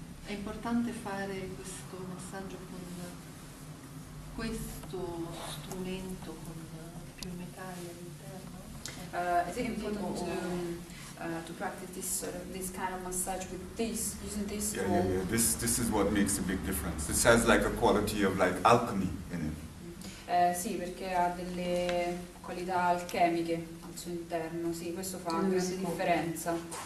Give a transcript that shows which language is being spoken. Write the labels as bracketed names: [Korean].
[Italian] È importante fare questo massaggio con questo strumento con più metalli all'interno. [English] Is it important to practice this kind of massage with using this Yeah, tool? yeah, yeah. This is what makes a big difference. This has like a quality of like alchemy in it. [Italian] Sì, perché ha delle qualità alchemiche al suo interno, sì, questo fa una grande differenza.